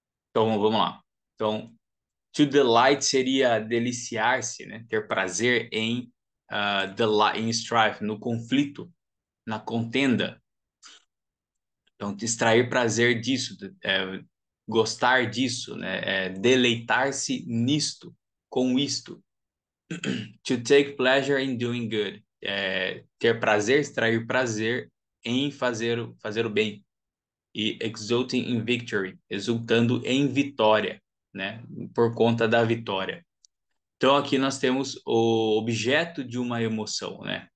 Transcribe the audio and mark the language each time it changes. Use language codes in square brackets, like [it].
[pt] Então, vamos lá. Então, to delight seria deliciar-se, né? Ter prazer em strife, no conflito, na contenda. Então, extrair prazer disso, gostar disso, né? Deleitar-se nisto, com isto. [en] To take pleasure in doing good. [pt] Ter prazer, extrair prazer em fazer o bem. E [en] exulting in victory, [pt] exultando em vitória, né? Por conta da vitória. Então, aqui nós temos o objeto de uma emoção, né?